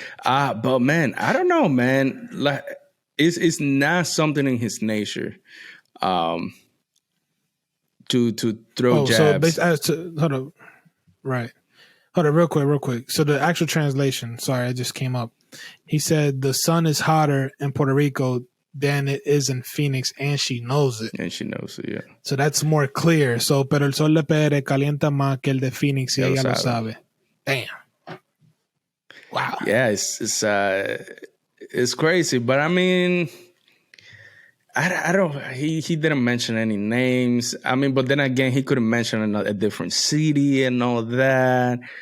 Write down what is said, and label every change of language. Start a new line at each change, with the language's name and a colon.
English: But man, I don't know, man. Like, it's not something in his nature to throw jabs. Hold up. Right. Hold on, real quick. So the actual translation, sorry, I just came up. He said the sun is hotter in Puerto Rico than it is in Phoenix, and she knows it. And she knows it, yeah. So that's more clear.
Spanish: So, pero el sol de PR calienta más que el de Phoenix y ella lo sabe.
English: Damn. Wow. Yeah, it's crazy, but I mean, I don't. He didn't mention any names. I mean, but then again, he couldn't mention a different city and all that.